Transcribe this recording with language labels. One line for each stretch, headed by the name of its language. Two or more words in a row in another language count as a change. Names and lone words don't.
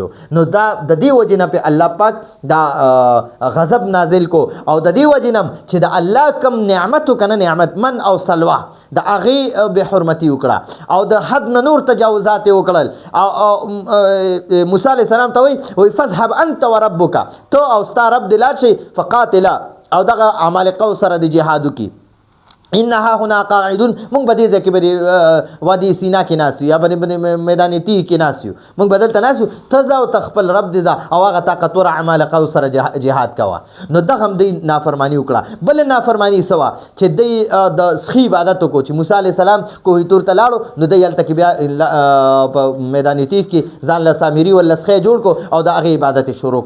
Pashto: نو دا د دې وجې نه په الله پاک دا غضب نازل کو، او د دې وجې نه چې د الله کم نعمت که نه نعمت من او سلوه د هغې بې حرمتي وکړه، او د حد نه نور تجاوزات یې وکړل. او موسی
Arabic: علیه السلام
Pashto: ته وایي
Arabic: فذهب انت وربک،
Pashto: تو او ستا رب دې لاړ شئ فقاتلا، او دغه عمالقه سره د جهادو کی.
Arabic: انها هنا قاعدون،
Pashto: مونږ به دې ځای کې به وادي سینا کې ناست یو یا به میدان تیغ کې ناست یو، مونږ به دلته ناست یو، ته ځه او ته خپل رب دې ځه او هغه طاقتوره عمالقه سره جهاد کوه. نو دغه هم دوی نافرماني وکړه. بله نافرماني څه وه چې دوی د سخي عبادت وکړو، چې موسی
Arabic: علیه السلام
Pashto: کوه طور ته لاړو، نو دوی هلته کې بیا په میدان تیغ کې ځان له سامري ولا سخی جوړ کړو او د هغې عبادت یې شروع کړو.